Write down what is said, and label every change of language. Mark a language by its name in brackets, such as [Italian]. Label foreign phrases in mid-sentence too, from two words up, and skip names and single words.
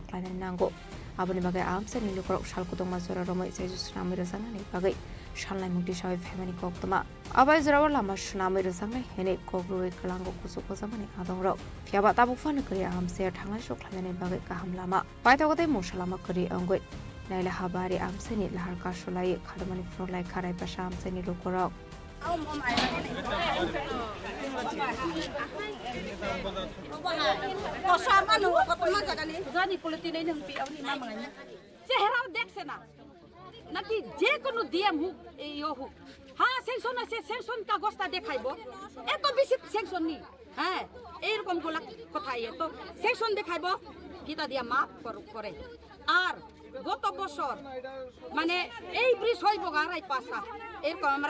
[Kok Borok] khlainani nango aboni bagai amsani lukrok shalkodong mazara romoi zaijo snami razanani bagai shalnai mukti shawai family koktoma abai zorawar lama shnamai razanai hene kogroi klango kusu kozamani adongrok fiaba tabukfan kri amse thangai shok khlainani bagai kaham lama paitogode mosalama kri ongoi naila habari amsani laharka shulai khadmani frolai kharai pasha amsani lukorok [Bangla] চেহারাও দেখছে না নাকি যে কোনো দিয়ে হোক এই হোক হ্যাঁ সেকশন আছে সেকশন কাগজটা দেখাইব এত বেশি সেকশন নেই হ্যাঁ এইরকম গুলা কথা তো সেকশন দেখাইব গীতা দিয়া মাপ করে আর গত বছর মানে এই ব্রিজ হইব গারাই পাশা এরকম আমরা